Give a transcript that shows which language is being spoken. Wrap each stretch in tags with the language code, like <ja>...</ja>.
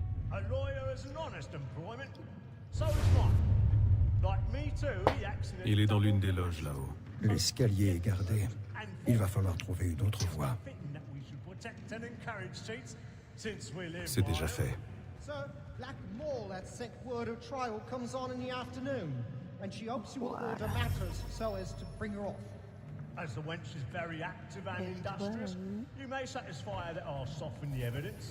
<en>A lawyer is an honest employment. So is mine. Like me too, he accidentally...</en> <fr>Il est dans l'une des loges là-haut. L'escalier est gardé. Il va falloir trouver une autre voie.</fr> <en>protect and encourage cheats since we live.</en> <fr>C'est déjà fait.</fr> <en>So, Black Mall had sent word her trial comes on in the afternoon, and she hopes you will order matters so as to bring her off. As the wench is very active and industrious, you may satisfy her that I'll soften the evidence.</en>